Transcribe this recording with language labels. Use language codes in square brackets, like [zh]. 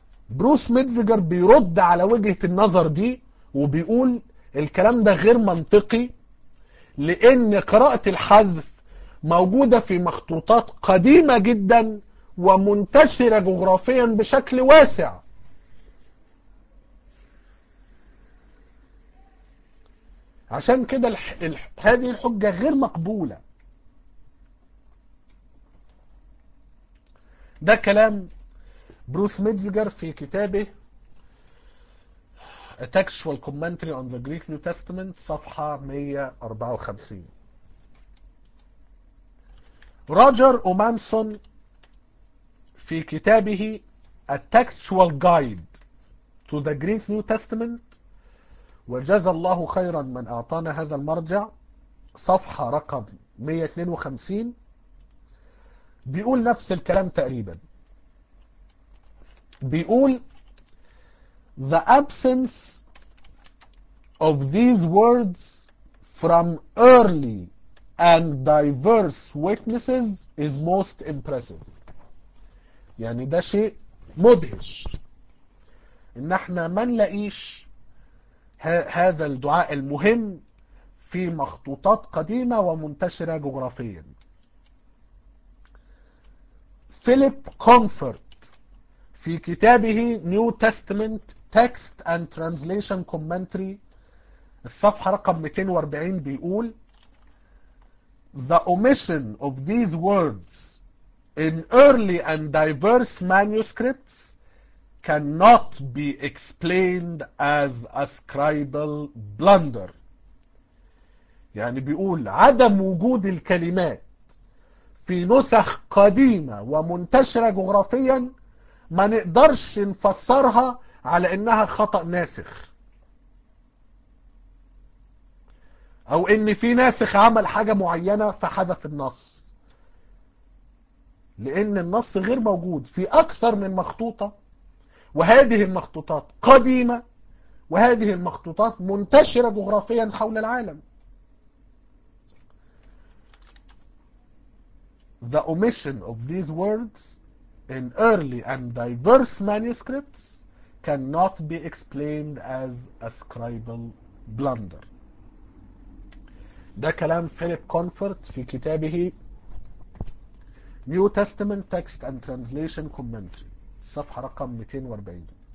[ar] بروس ميتزجر بيرد على وجهة النظر دي وبيقول الكلام ده غير منطقي لأن قراءة الحذف موجودة في مخطوطات قديمة جدا ومنتشرة جغرافيا بشكل واسع. عشان كده هذه الحجة غير مقبولة. ده كلام بروس ميتزجر في كتابه A Textual Commentary on the Greek New Testament صفحة 154. روجر أومانسون في كتابه A Textual Guide to the Greek New Testament وجزى الله خيرا من أعطانا هذا المرجع صفحة رقم 152 بيقول نفس الكلام تقريبا. بيقول [en] the absence of these words from early and diverse witnesses is most impressive. [ar] يعني ده شيء مدهش ان احنا ما نلاقيش هذا الدعاء المهم في مخطوطات قديمة ومنتشرة جغرافيا. فيليب كونفورت في كتابه [en] New Testament Text and Translation Commentary [ar] الصفحة رقم 240 بيقول [en] The omission of these words in early and diverse manuscripts cannot be explained as a scribal blunder. [ar] يعني بيقول عدم وجود الكلمات في نسخ قديمة ومنتشرة جغرافيا ما نقدرش نفسرها على انها خطأ ناسخ او ان في ناسخ عمل حاجة معينة فحذف النص، لان النص غير موجود في اكثر من مخطوطة، وهذه المخطوطات قديمة وهذه المخطوطات منتشرة جغرافيا حول العالم. [en] The omission of these words in early and diverse manuscripts cannot be explained as a scribal blunder. [ar] ده كلام فيليب كونفورت في كتابه New Testament Text and Translation Commentary صفحة رقم 240.